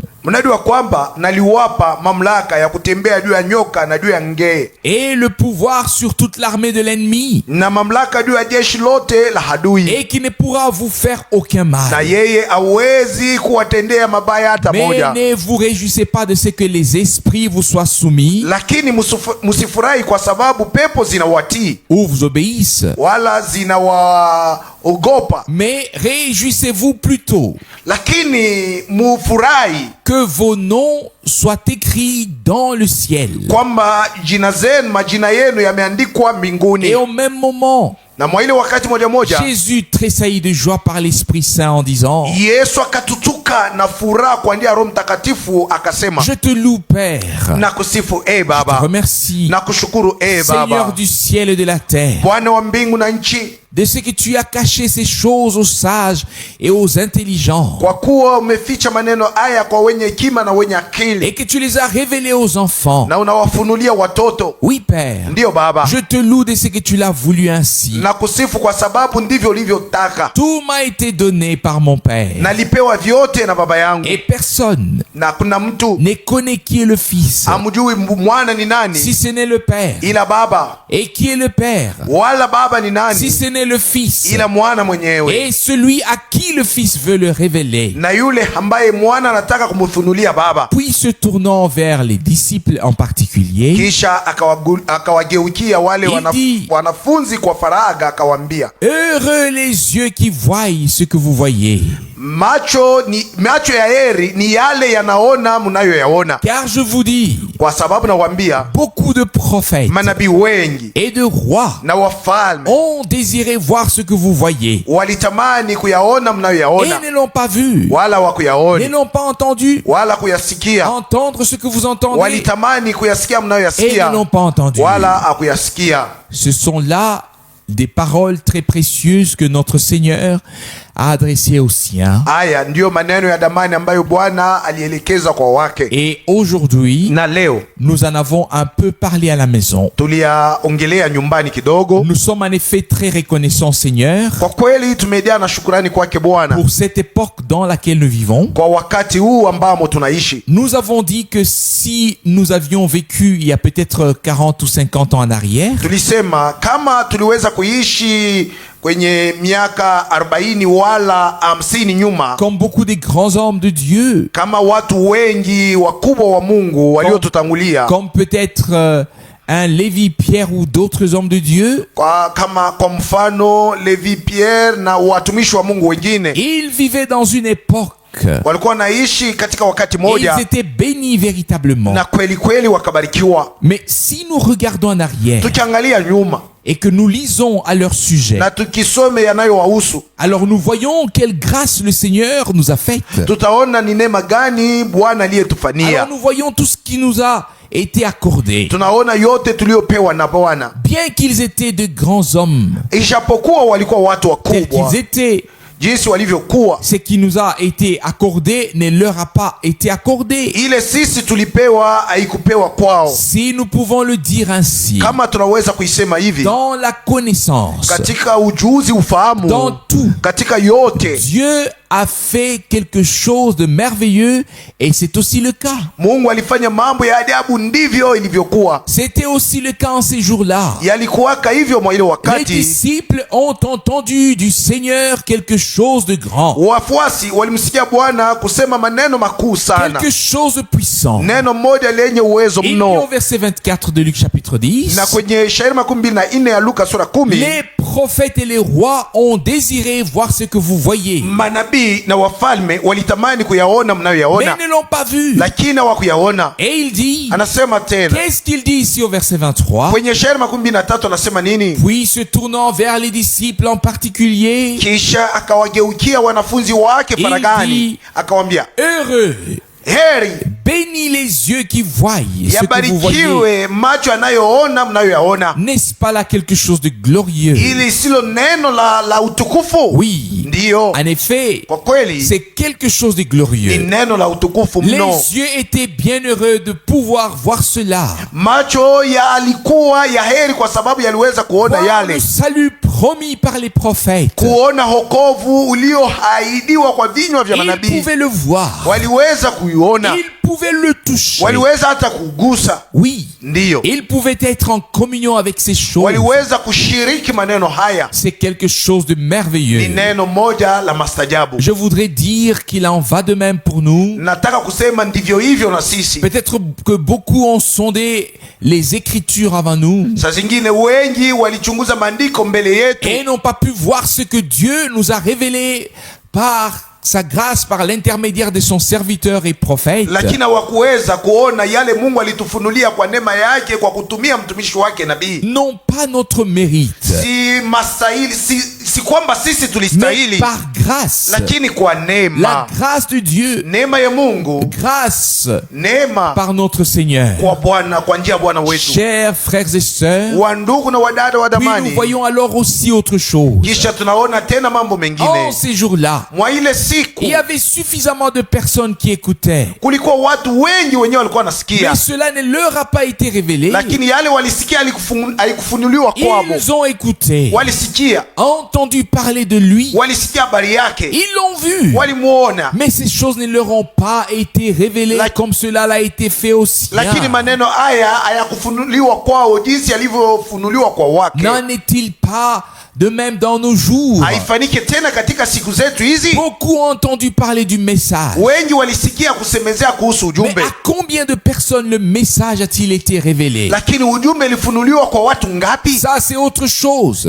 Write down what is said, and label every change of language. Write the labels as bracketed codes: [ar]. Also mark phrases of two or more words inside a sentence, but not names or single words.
[sw] mnajua kwamba naliwapa mamlaka ya kutembea juu ya nyoka na juu ya ngee, [fr] et le pouvoir sur toute l'armée de l'ennemi, [sw] na mamlaka juu ya jeshi lote la adui, [fr] et qui ne pourra vous faire aucun [sw] na [fr] mal. [sw] yeye hawezi kuwatendea mabaya hata [fr] Mais [sw] moja. [fr] ne vous réjouissez pas de ce que les esprits vous soient soumis [sw] Lakini musifurahi kwa sababu pepo zinawatii [fr] ou vous obéissent, [sw] wala zinawaogopa, [fr] mais réjouissez-vous plutôt [sw] lakini mufurahi [fr] que vos noms soient écrits dans le ciel. [sw] kwamba majina yenu yameandikwa mbinguni. [fr] Et au même moment, [sw] Na mwa ile wakati moja moja [fr] Jésus tressaillit de joie par l'Esprit Saint en disant: [sw] Yesu akatutuka na furaha kwa njia ya Roho Mtakatifu akasema, [fr] Je te loue, Père, [sw] na kusifu [fr] je te [sw] Baba, [fr] remercie, [sw] na kushukuru [fr] Seigneur [sw] Baba, [fr] du ciel et de la terre, [sw] Bwana wa mbingu na nchi, [fr] de ce que tu as caché ces choses aux sages et aux intelligents, [sw] kwa kuwa umeficha maneno haya kwa wenye hekima na wenye akili, [fr] et que tu les as révélés aux enfants. [sw] na unawafunulia watoto. [fr] Oui, Père, [sw] Ndiyo Baba, [fr] je te loue de ce que tu l'as voulu ainsi. [sw] na kusifu kwa sababu ndivyo ulivyotaka. [fr] Tout m'a été donné par mon Père, [sw] Nalipewa vyote na Baba yangu, [fr] et personne [sw] na kuna mtu [fr] ne connaît qui est le Fils, [sw] amjui mwana ni nani [fr] si ce n'est le Père, [sw] ila Baba, [fr] et qui est le Père, [sw] wala Baba ni [fr] si [sw] nani [fr] ce n'est le Fils, [sw] ila mwana mwenyewe, [fr] et celui à qui le Fils veut le révéler. [sw] na yule ambaye mwana anataka kumfunulia Baba. [fr] Puis se tournant vers les disciples en particulier, [sw] Kisha akawageukia wale wanafunzi kwa faragha, akawaambia, [fr] heureux les yeux qui voient ce que vous voyez, [sw] macho ya heri ni yale yanaona mnayoyaona. [fr] car je vous dis, [sw] Kwa sababu nawaambia, [fr] beaucoup de prophètes [sw] manabii wengi [fr] et de rois [sw] na wafalme [fr] ont désiré voir ce que vous voyez [sw] walitamani kuyaona [fr] et [sw] mnayoyaona, [fr] ne l'ont pas vu, [sw] wala [fr] ne [sw] wakuyaona [fr] l'ont pas entendu, [sw] wala kuyasikia, [fr] entendre ce que vous entendez [sw] walitamani kuyasikia [fr] et ne [sw] mnayoyasikia, [fr] l'ont pas entendu. [sw] wala akuyasikia. [fr] Ce sont là des paroles très précieuses que notre Seigneur a adressées aux siens. [sw] Haya ndiyo maneno ya damani ambayo Bwana alielekeza kwa wake, [fr] Et aujourd'hui, [sw] na leo [fr] nous en avons un peu parlé à la maison. [sw] tuliyaongelea nyumbani kidogo. [fr] Nous sommes en effet très reconnaissants, Seigneur, [sw] Kwa kweli tumejaa na shukrani kwake Bwana [fr] pour cette époque dans laquelle nous vivons. [sw] kwa wakati huu ambamo tunaishi. [fr] Nous avons dit que si nous avions vécu il y a peut-être 40 ou 50 ans en arrière, [sw] Tulisema kama tuliweza kuishi kwenye miaka 40 wala 50 nyuma, [fr] comme beaucoup des grands hommes de Dieu, [sw] kama watu wengi wakubwa wa Mungu waliotutangulia, [fr] comme peut-être un Lévi Pierre ou d'autres hommes de Dieu, [sw] kama kwa mfano Levi Pierre na watumishi wa Mungu wengine, [fr] ils vivaient dans une époque [sw] walikuwa naishi katika wakati [fr] et [sw] moja [fr] ils étaient bénis véritablement. [sw] na kweli kweli wakabarikiwa. [fr] Mais si nous regardons en arrière [sw] Tukiangalia nyuma [fr] et que nous lisons à leur sujet, [sw] na tukisome yanayowahusu, [fr] alors nous voyons quelle grâce le Seigneur nous a faite. [sw] tutaona ni neema gani Bwana aliyetufanyia. [fr] Alors nous voyons tout ce qui nous a été accordé. [sw] Tunaona yote tuliopewa na Bwana, [fr] Bien qu'ils étaient de grands hommes, [sw] ijapokuwa walikuwa watu [fr] tels [sw] wakubwa [fr] qu'ils étaient, [sw] jinsi walivyokuwa, [fr] ce qui nous a été accordé ne leur a pas été accordé. [sw] ile sisi tulipewa haikupewa kwao. [fr] Si nous pouvons le dire ainsi, [sw] Kama tunaweza kuisema hivi, [fr] dans la connaissance, [sw] katika ujuzi, ufahamu, [fr] dans tout, [sw] katika yote [fr] Dieu a fait quelque chose de merveilleux et c'est aussi le cas. [sw] Mungu alifanya mambo ya ajabu, ndivyo ilivyokuwa. [fr] C'était aussi le cas en ces jours-là. [sw] Yalikuwaka hivyo mwa ile [fr] Les [sw] wakati. [fr] disciples ont entendu du Seigneur quelque chose de grand, [sw] Wafuasi walimsikia Bwana kusema maneno makuu sana, [fr] quelque chose de puissant. [sw] neno moja lenye uwezo [fr] Il dit au [sw] mno. [fr] verset 24 de Luc chapitre 10, [sw] Na kwenye shairi 24 ya Luka sura 10, [fr] les prophètes et les rois ont désiré voir ce que vous voyez, [sw] manabii na wafalme walitamani kuyaona [fr] mais [sw] mnayoyaona, [fr] ne l'ont pas vu. [sw] lakini hawakuyaona. [fr] Et il dit, [sw] Anasema tena [fr] qu'est-ce qu'il dit ici au verset 23? [sw] kwenye shairi 23, anasema nini? [fr] Puis se tournant vers les disciples en particulier, [sw] Kisha akawageukia wanafunzi wake [fr] Il [sw] faragani, [fr] dit, [sw] akawambia, [fr] heureux, [sw] heri, [fr] bénis les yeux qui voient ce que vous voyez. [sw] yabarikiwe macho yanayoona mnayoyaona. [fr] N'est-ce pas là quelque chose de glorieux? [sw] Ili silo neno la utukufu? [fr] Oui, [sw] Ndiyo, [fr] en effet, [sw] kwa kweli [fr] c'est quelque chose de [sw] ni [fr] glorieux. [sw] neno la utukufu mno. [fr] Les yeux étaient bien heureux de pouvoir voir cela. [sw] Macho alikuwa ya heri kwa sababu yaliweza kuona [fr] Voir le [sw] yale, [fr] salut promis par les prophètes. [sw] kuona hokovu ulioahidiwa kwa vinywa vya [fr] Ils [sw] manabii. [fr] pouvaient le voir. [sw] Waliweza kuiona, [fr] Ils pouvaient le toucher. [sw] waliweza hata kugusa. [fr] Oui. [sw] Ndiyo, [fr] Ils pouvaient être en communion avec ces choses. [sw] waliweza kushiriki maneno haya. [fr] C'est quelque chose de [sw] Ni [fr] merveilleux. [sw] neno moja la mastajabu. [fr] Je voudrais dire qu'il en va de même pour nous. [sw] Nataka kusema ndivyo hivyo na sisi. [fr] Peut-être que beaucoup ont sondé les Écritures avant nous [sw] Saa zingine wengi walichunguza maandiko mbele yetu, [fr] et n'ont pas pu voir ce que Dieu nous a révélé par sa grâce, par l'intermédiaire de son serviteur et prophète. [sw] lakini hawakuweza kuona yale Mungu alitufunulia kwa neema yake kwa kutumia mtumishi wake nabii. [fr] Non pas notre mérite, [sw] Si mastahili, si kwamba sisi [fr] mais [sw] tulistahili, [fr] par grâce. [sw] lakini kwa [fr] La [sw] neema. [fr] grâce de Dieu, [sw] Neema ya Mungu, [fr] grâce [sw] neema [fr] par notre Seigneur. [sw] kwa Bwana, kwa njia ya Bwana wetu. [fr] Chers frères et sœurs, [sw] Wa ndugu na wadada wa [fr] puis nous [sw] damani, [fr] voyons alors aussi autre chose. [sw] kisha tunaona tena mambo [fr] En [sw] mengine. [fr] ces jours-là, [sw] Mwa ile siku [fr] il y avait suffisamment de personnes qui écoutaient. [sw] kulikuwa watu wengi wenyewe walikuwa wanasikia, [fr] Mais cela ne leur a pas été révélé. [sw] lakini yale walisikia haikufunuliwa kwabo. [fr] Ils ont écouté, [sw] Walisikia, [fr] entendu parler de lui, [sw] walisikia habari yake, [fr] ils l'ont vu. [sw] walimuona, [fr] Mais ces choses ne leur ont pas été révélées comme cela l'a été fait aussi. [sw] lakini maneno haya hayakufunuliwa kwao jinsi yalivyofunuliwa kwa wake. [fr] N'en est-il pas de même dans nos jours? [sw] Haifanike tena katika siku zetu hizi. [fr] Beaucoup ont entendu parler du message. [sw] Wengi walisikia kusemezea kuhusu [fr] Mais [sw] ujumbe, [fr] à combien de personnes le message a-t-il été révélé? [sw] lakini ujumbe ulifunuliwa kwa watu ngapi? [fr] Ça, c'est autre chose.